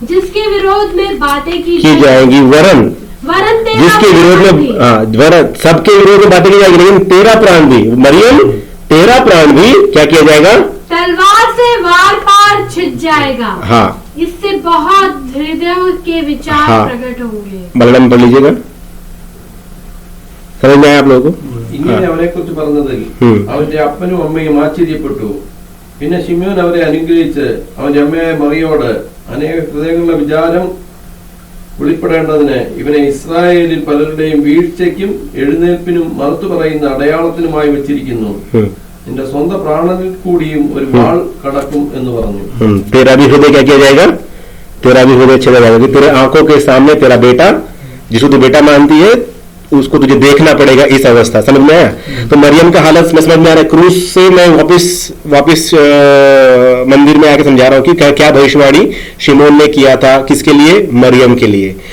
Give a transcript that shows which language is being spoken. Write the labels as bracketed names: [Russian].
[Hindi] जिसके विरोध में बातें की जाएंगी। वरन जिसके विरोध में, हाँ, वरन सबके विरोध में बातें की जाएगी, लेकिन तेरा प्राण भी, मरियम तेरा प्राण भी क्या किया जाएगा, तलवार से वार पार छिद जाएगा। हाँ, इससे बहुत हृदयों के विचार हाँ। प्रकट होंगे। मलयालम पढ़ लीजिएगा, समझ में आया आप लोगों को। [Malayalam] ഇങ്ങനെ അവനെ കുറിച്ച് പറഞ്ഞതിൽ അവന്റെ അപ്പനും അമ്മയും ആശ്ചര്യപ്പെട്ടു. പിന്നെ ശിമോൻ അവരെ അനുഗ്രഹിച്ച് അവന്റെ അമ്മയായ മറിയോട് അനേക ഹൃദയങ്ങളുടെ വിചാരം വെളിപ്പെടേണ്ടതിന് ഇവനെ ഇസ്രായേലിൽ പലരുടെയും വീഴ്ചയ്ക്കും എഴുന്നേൽപ്പിനും മറുത്തു പറയുന്ന അടയാളത്തിനുമായി വെച്ചിരിക്കുന്നു. നിന്റെ സ്വന്തം പ്രാണനിൽ കൂടിയും ഒരു വാൾ കടക്കും എന്ന് പറഞ്ഞു. [Hindi] तेरा भी हृदय क्या किया जाएगा, तेरा भी हृदय छेदा जाएगा। तेरे आंखों के सामने तेरा बेटा, जिसको तू बेटा मानती है, उसको तुझे देखना पड़ेगा इस अवस्था। समझ में आया। तो मरियम का हालत में समझ में आ रहा है। क्रूस से मैं वापस मंदिर में आके समझा रहा हूं कि क्या भविष्यवाणी शिमोन ने किया था, किसके लिए, मरियम के लिए।